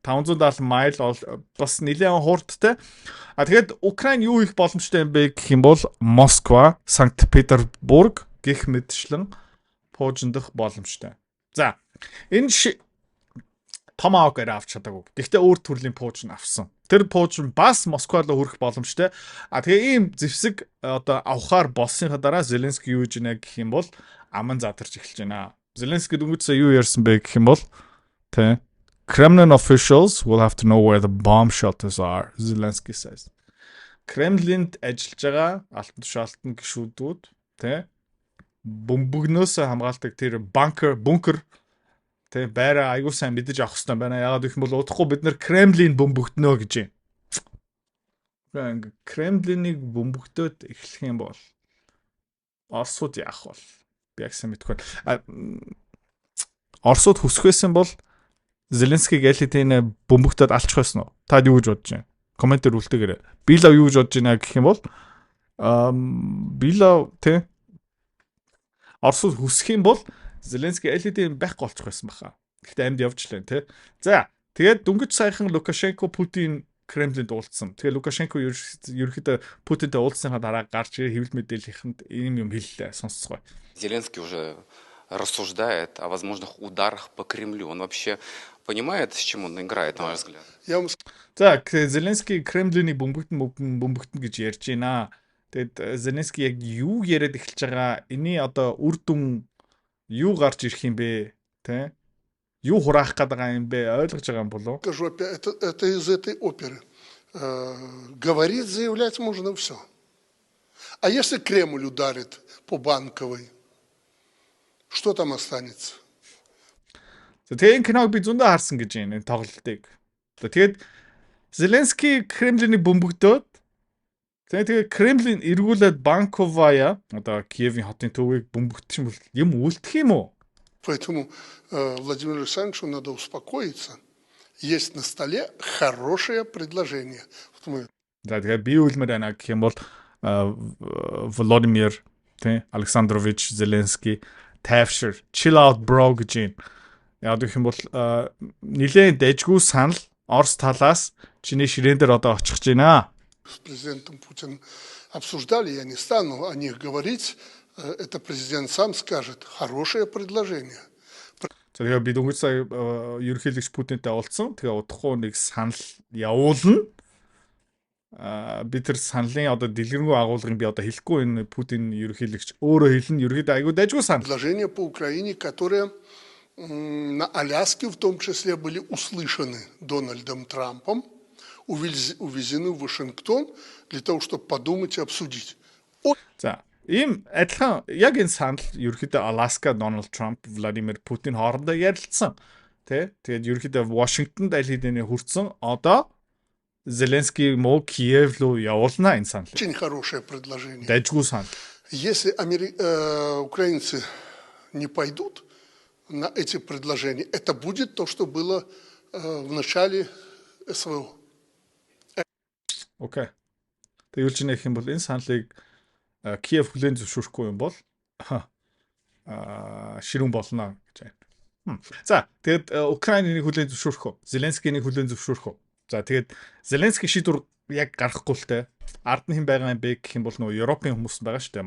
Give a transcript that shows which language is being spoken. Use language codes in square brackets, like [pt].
[mn] 570 майл бас нэлээд хурдтай. Тэгээд Украин юу их боломжтой юм бэ гэх юм бол Москва, Санкт Петербург гэх мэтчлэн пуужиндах боломжтой. За энэ Tomahawk авч чадаагүй. Гэхдээ өөр төрлийн пуужин авсан. Тэр пуужин бас Москва руу хүрэх боломжтой. Тэгээ ийм зэвсэг одоо авахаар болсныхаа дараа Зеленский юу гэж нэ гэх юм бол аман задарч эхэлж байна. Зеленский дөнгөжсөө юу ярьсан бэ гэх юм бол [en] Kremlin officials will have to know where the bomb shelters are, Zelensky says. [mn] Кремлинд ажиллаж байгаа алтан тушаалтан гишүүдүүд бөмбөгнөөс хамгаалдаг тэр бункер байраа аягүй сайн мэдэж авах хэрэгтэй байна. Яагаад гэх юм бол удахгүй бид нэр Кремлин бөмбөгднө гэж юм. Кремлинийг бөмбөгдөөд эхлэх юм бол Оросууд яах бол? Би яг сайн мэдэхгүй. Оросууд хүсэх байсан бол Зеленскийг ялитийн бөмбөгтөд алчих байсан уу? Та юу гэж бодож байна? Комментээр үлдээгээрэй. Би л юу гэж бодож байна гэх юм бол би л тэ Оросууд хүсэх юм бол Зеленский ялитийн байхгүй болчих байсан баха. Гэхдээ амьд явж лээ тэ. За, тэгээд дөнгөж саяхан Лукашенко Путин Кремлинд уулзсан. Тэгээ Лукашенко ерөөхдөө Путинтэй уулзсанаа дараа гарч хэвлэл мэдээллийнхэнд ийм юм хэллээ. Сонсцгоо. [ru] Зеленский уже рассуждает о возможных ударах по Кремлю. Он вообще понимает, с чем он играет, на ваш взгляд? [mn] За, Зеленский Кремлиний бөмбөгтөн гэж ярьж байна. Тэгээд Зеленский яг юу яриад эхэлж байгаа? Эний одоо үр дүн юу гарч ирэх юм бэ? Тэ? Юу хураах гэдэг юм бэ? Ойлгож байгаа юм болов? [ru] Скажу опять, это из этой оперы. Говорить, заявлять можно все. А если Кремль ударит по Банковой, что там останется? [mn] Тэгээд киног би зөндөө харсан гэж байна энэ тоглолтыг. Тэгээд Зеленский Кремлиний бөмбөгдөөд тэгээд Кремлин эргүүлээд Банковая одоо Киевийн хотын төвийг бөмбөгдчих юм бол юм үлдэх юм уу? [ru] Поэтому Владимиру Александровичу надо успокоиться. Есть на столе хорошее предложение. [mn] За тэгээд би үлмэр байна гэх юм бол Владимир Александрович Зеленский тайвшир [en] chill out bro [mn] гэж юм. Яг гэх юм бол нэлээд дэжгүй санал Орос талаас чиний ширээн дээр одоо очих гэж байна. [ru] С президентом Путиным обсуждали, я не стану о них говорить. Это президент сам скажет. Хорошее предложение. [mn] Тэгээ би дөнгөж сая ерөнхийлөгч Путинтэй уулзсан. Тэгээ удахгүй нэг санал явуулна. Би тэр саналын одоо дэлгэрэнгүй агуулгыг би одоо хэлэхгүй энэ Путин ерөнхийлөгч өөрөө хэлнэ. Ерөнхийдөө айгүй дайггүй санал. [ru] Предложения по Украине, которые на Аляске в том числе были услышаны Дональдом Трампом, увезены в Вашингтон для того, чтобы подумать и обсудить. [mn] За, ийм адилхан яг энэ санал ерөнхийдөө Аляска Дональд Трамп, Владимир Путин хоорондоо ярилцсан. Тэгээд ерөнхийдөө Вашингтонд аль хэдийн хүрсэн. Одоо Зеленский муу Киев руу явуулна энэ санал. [ru] Очень хорошее предложение. [mn] Дайггүй санал. [ru] Если украинцы не пойдут на эти предложения, это будет то, что было в начале СВО. Окей. [mn] Тэг юу ч нэх юм бол энэ саналыг Киев хүлээн зөвшөөрөхгүй юм бол ширүүн болно гэж байна. За, тэгээд Украиныг хүлээн зөвшөөрөх үү? Зеленскийг хүлээн зөвшөөрөх үү? За, тэгээд Зеленский шийдвэр яг гаргахгүй л те. Ард нь хэн байгаа юм бэ гэх юм бол нөгөө Европын хүмүүс байгаа шүү дээ.